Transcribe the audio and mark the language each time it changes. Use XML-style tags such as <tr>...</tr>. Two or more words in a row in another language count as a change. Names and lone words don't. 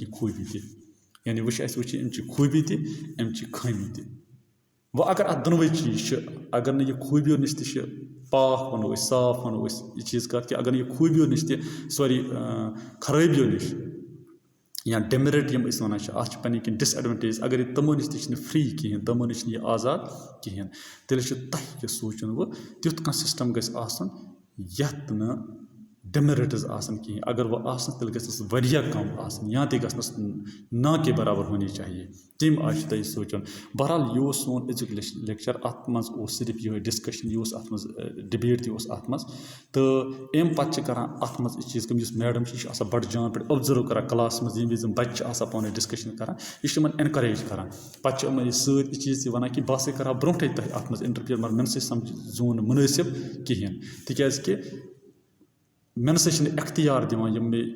<ks>کینٛہہ خوٗبی تہِ یعنی وٕچھ اَسہِ وٕچھِ اَمہِ چہِ خوٗبی تہِ اَمہِ چہِ خٲمی تہِ وۄنۍ اگر اَتھ دۄنوَے چیٖز چھِ اگر نہٕ یہِ خوٗبیو نِش تہِ چھِ پاک وَنو أسۍ صاف وَنو أسۍ یہِ چیٖز کَتھ کہِ اگر نہٕ یہِ خوٗبیو نِش تہِ سوری خرٲبیو نِش یا ڈیمِریٹ یِم أسۍ وَنان چھِ اَتھ چھِ پنٕنۍ کینٛہہ ڈِس ایڈوانٹیج اگر یہِ تِمو نِش تہِ چھِنہٕ فرٛی کِہیٖنۍ تِمو نِش چھِنہٕ یہِ آزاد کِہیٖنۍ تیٚلہِ چھُ تۄہہِ تہِ سونٛچُن وۄنۍ تیُتھ کانٛہہ سِسٹَم گژھِ آسُن یَتھ نہٕ ڈیمِریٹٕز آسان کِہیٖنۍ اگر وۄنۍ آسان تیٚلہِ گژھٮ۪س واریاہ کَم آسٕنۍ یا تہِ گژھنَس</ks> <ur>نا کے برابر ہونی چاہیے</ur> <ks>تَمہِ آیہِ چھُ تۄہہِ سونٛچُن بہرحال یہِ اوس سون أزیُک لیکچَر اَتھ منٛز اوس صرف یِہوٚے ڈِسکشَن یہِ اوس اَتھ منٛز ڈِبیٹ تہِ اوس اَتھ منٛز تہٕ اَمہِ پَتہٕ چھِ کَران اَتھ منٛز یہِ چیٖز کٲم یُس میڈَم چھِ یہِ چھِ آسان بَڑٕ جان پٲٹھۍ اوٚبزٔرٕو کَران کٕلاسَس منٛز ییٚمہِ وِزِ یِم بَچہِ چھِ آسان پانہٕ ؤنۍ ڈِسکشَن کَران یہِ چھِ یِمَن اٮ۪نکَریج کَران پَتہٕ چھِ یِمَن یہِ سۭتۍ یہِ چیٖز تہِ وَنان کہِ بہٕ ہَسا کَرٕہا برونٛٹھٕے تۄہہِ اَتھ منٛز اِنٹَرفِیَر مگر مےٚ نہ سا سَمجھزون نہٕ مُنٲسِب کِہیٖنۍ تِکیٛازِ کہِ مےٚ نہ سا چھِنہٕ اختیار دِوان یِم</ks>